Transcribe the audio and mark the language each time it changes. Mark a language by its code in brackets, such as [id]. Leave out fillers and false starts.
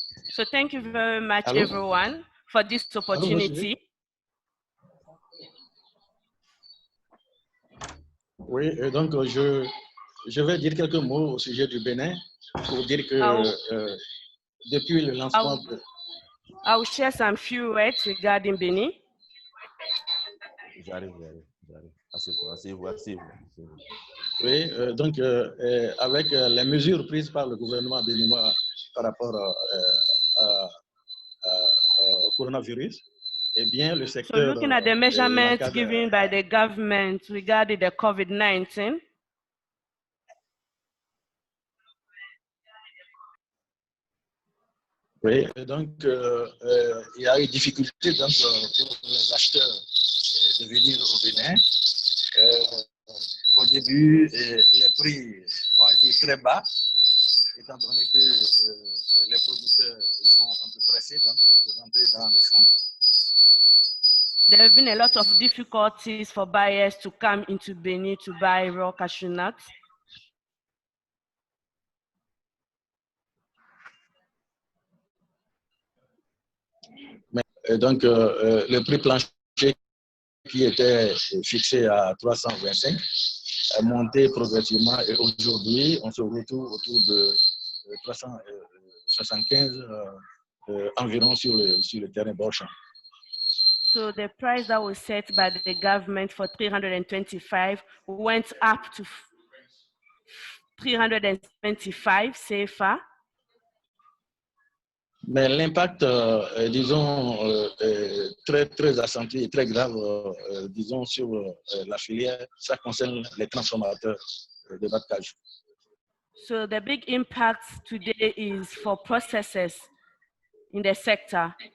[en] So thank you very much, everyone, for this opportunity. [fr] Oui, donc je vais dire quelques mots au sujet du Bénin pour dire que depuis le lancement... [en] I will share some few words regarding Benin. [fr] J'arrive. Asseyez-vous. Oui, donc avec les mesures prises par le gouvernement béninois par rapport au coronavirus, eh bien le secteur... [en] So looking at the measurements given by the government regarding the COVID-19, [fr] oui, donc il y a eu difficulté donc, pour les acheteurs de venir au Bénin. Au début, les prix ont été très bas, étant donné que les producteurs ils sont un peu pressés donc, de rentrer dans les fonds. [en] There have been a lot of difficulties for buyers to come into Benin to buy raw cashew nuts. [fr] Donc, le prix plancher qui était fixé à 325 a monté progressivement et aujourd'hui, on se retrouve autour de 375 environ sur le terrain Borchamp. [en] So the price that was set by the government for 325 went up to 325 CFA. [fr] Mais l'impact, disons, très accentué et très grave, disons, sur la filière, ça concerne les transformateurs de noix de cajou. [en] So the big impact today is for processors in the sector.